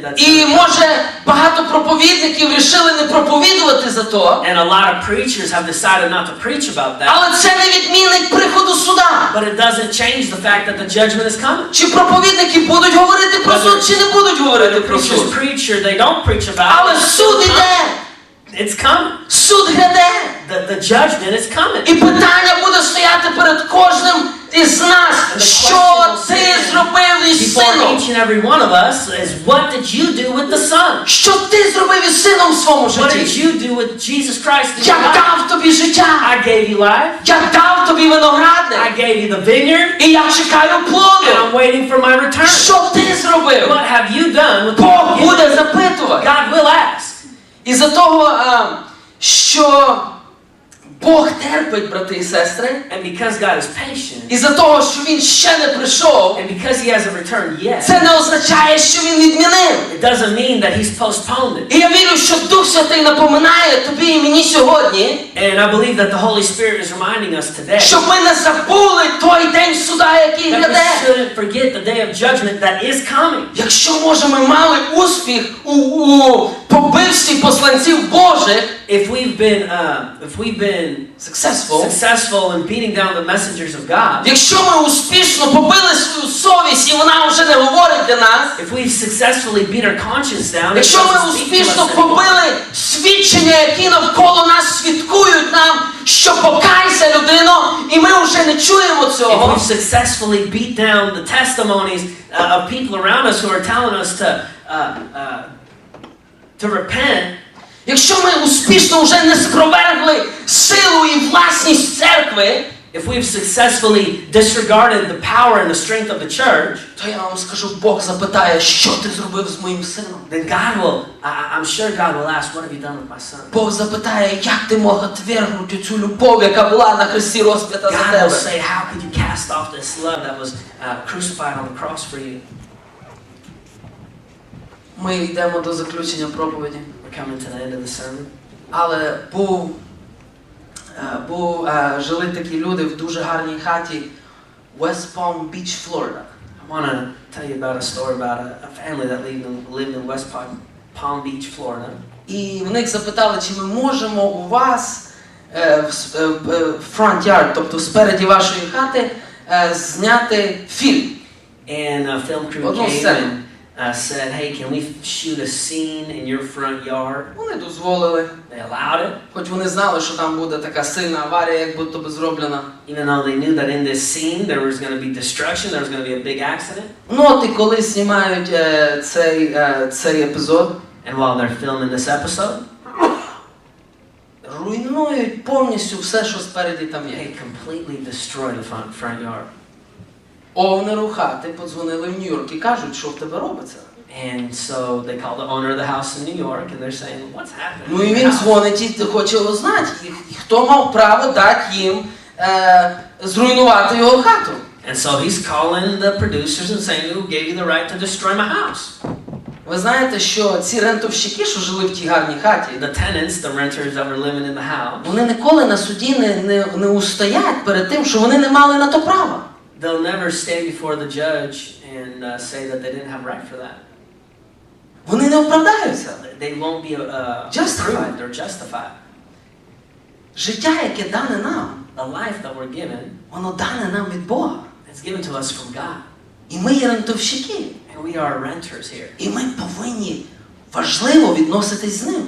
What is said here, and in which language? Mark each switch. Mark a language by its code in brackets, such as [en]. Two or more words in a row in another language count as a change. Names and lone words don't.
[uk] І може багато проповідників вирішили не проповідувати за то. [en] And a lot of preachers have decided not to preach about that. [uk] Але це не відмінить приходу суда. [en] But it doesn't change the fact that the judgment is coming. [uk] Чи проповідники будуть говорити про суд, чи не будуть говорити про [en] Preachers [uk] суд. [en] preach or they don't preach about [uk] Але [en] it. [uk] суд іде. [en] It's coming. [uk] Суд гряде. [en] The judgment is coming. [uk] І питання буде стояти перед кожним із нас, що ти зробив із [en] Before [uk] сином? [en] each and every one of us is what did you do with the Son? [uk] Що ти зробив із сином в своєму [en] What did [uk] житті? [en] you do with Jesus Christ in your [uk] Я [en] life? [uk] дав тобі життя. [en] I gave you life. [uk] Я дав тобі виноградник. [en] I gave you the vineyard. [uk] І я чекаю [en] And [uk] плоду. [en] I'm waiting for my return. [uk] Що ти зробив? [en] What have you done with [uk] Бог [en] the [uk] буде запитувати. [en] God will ask. [uk] Із-за того, що Бог терпить, брати і сестри, [en] And because God is patient, [uk] із-за того, що Він ще не прийшов, [en] and because He hasn't returned yet, [uk] це не означає, що Він відмінив. [en] it doesn't mean that He's postponed it. [uk] І я вірю, що Дух Святий напоминає тобі і мені сьогодні, [en] And I believe that the Holy Spirit is reminding us today [uk] щоб ми не забули той день суда, який [en] that we [uk] гряде. [en] shouldn't forget the day of judgment that is coming. [uk] Якщо, може, ми мали успіх у побивстві посланців Божих, [en] If we've been successful in beating down the messengers of God, [uk] якщо ми успішно побили свою совість і вона вже не говорить для нас, [en] if we've successfully beat our conscience down, it [uk] якщо ми [en] doesn't speak to [uk] успішно [en] us anymore. [uk] побили свідчення, які навколо нас свідкують нам, що покайся, людино, і ми вже не чуємо [en] If [uk] цього. [en] we've successfully beat down the testimonies of people around us who are telling us to repent, [uk] Якщо ми успішно вже не спровергли силу і власність церкви, [en] if we've successfully disregarded the power and the strength of the church, [uk] то я вам скажу, Бог запитає, що ти зробив з моїм сином? [en] then God will, I'm sure God will ask, what have you done with my son? [uk] Бог запитає, як ти мог отвергнути цю любов, яка була на хресті розп'ята за [en] God will [uk] тебе? [en] say, how could you cast off this love that was crucified on the cross for you? [uk] Ми йдемо до заключення проповіді. [en] We're coming to the end of the sermon. [uk] Але жили такі люди в дуже гарній хаті West Palm Beach, Florida. [en] I want to tell you about a story about a family that lived in West Palm Beach, Florida. [uk] І в них запитали, чи ми можемо у вас [en] front yard, [uk] тобто спереді вашої хати, зняти фільм. [en] And a film crew [uk] Одну [en] came [uk] сцену. [en] and said, hey, can we shoot a scene in your front yard? [uk] Вони дозволили, [en] They allowed it, [uk] хоч вони знали, що там буде така сильна аварія, як будто би зроблена. [en] even though they knew that in this scene there was going to be destruction, there was going to be a big accident. [uk] Ну от і коли знімають цей епізод, [en] And while they're filming this episode, [uk] руйнують повністю все, що спереді там [en] they [uk] є. [en] completely destroyed the front yard. [uk] овнеру хати подзвонили в Нью-Йорк і кажуть, що в тебе робиться. [en] And so they call the owner of the house in New York, and they're saying, "What's happening?" [uk] Ну і він дзвонить і хоче узнати, хто мав право дати їм зруйнувати його хату. [en] And so he's calling the producers and saying, "Who gave you the right to destroy my house?" [uk] Ви знаєте, що ці рентовщики, що жили в тій гарній хаті, [en] The tenants, the renters that were living in the house, [uk] вони ніколи на суді не устоять перед тим, що вони не мали на то права. [en] they'll never stand before the judge and say that they didn't have right for that. [uk] Вони не оправдаються. [en] They won't be Justified. They're justified. [uk] Життя, яке дане нам, [en] The life that we're given, [uk] воно дане нам від Бога. [en] it's given to us from God. [uk] І ми є рентовщики. [en] And we are renters here. [uk] І ми повинні важливо відноситись з ним.